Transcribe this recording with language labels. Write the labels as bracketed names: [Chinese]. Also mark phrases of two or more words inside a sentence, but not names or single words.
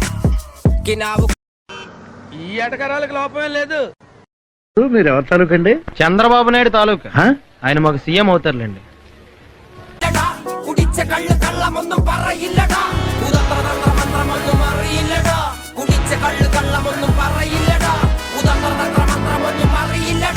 [Malayalam] കിനാവ് [Telugu] ఈ ఎటకరాలకు లోపమే లేదు. మీరు ఎవరి తాలూకండి? చంద్రబాబు నాయుడు తాలూకా. ఆయన మాకు సీఎం అవుతారులేండి. [Malayalam] കുടിച്ച കള്ള് കള്ളമൊന്നും പറയില്ലടാ. ഉദന്തമന്ത്രമന്ത്രമൊന്നും അറിയില്ലടാ. കുടിച്ച കള്ള് കള്ളമൊന്നും പറയില്ലടാ. ഉദന്തമന്ത്രമന്ത്രമൊന്നും അറിയില്ലടാ.